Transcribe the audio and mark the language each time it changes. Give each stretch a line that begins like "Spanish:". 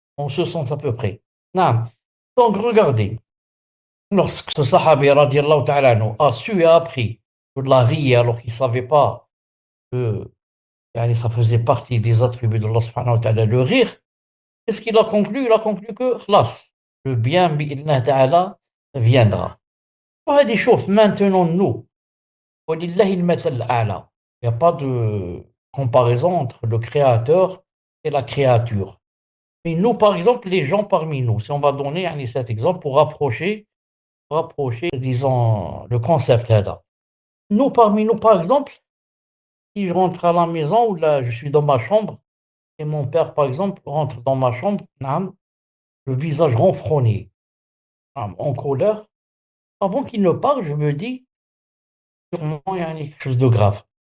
French: On se sent à peu près. Hein. Donc regardez, lorsque ce sahabi radiallahu ta'ala anhu, a su et a appris que de la rier alors qu'il ne savait pas que yani, ça faisait partie des attributs de Allah subhanahu wa ta'ala, le rire, qu'est-ce qu'il a conclu? Il a conclu que, khlas, le bien, bi'idnah ta'ala, viendra.
Arabic: وهذه شوف
French: maintenant nous,
Arabic: ولله المثل الأعلى.
French: Il n'y a pas de comparaison entre le créateur et la créature. Mais nous, par exemple, les gens parmi nous, si on va donner yani, cet exemple pour rapprocher, disons, le concept là. Nous, parmi nous, par exemple, si je rentre à la maison ou là, je suis dans ma chambre et mon père, par exemple, rentre dans ma chambre, naam, le visage renfrogné, naam, en colère, avant qu'il ne parle, je me dis, sûrement, il y a quelque chose de grave.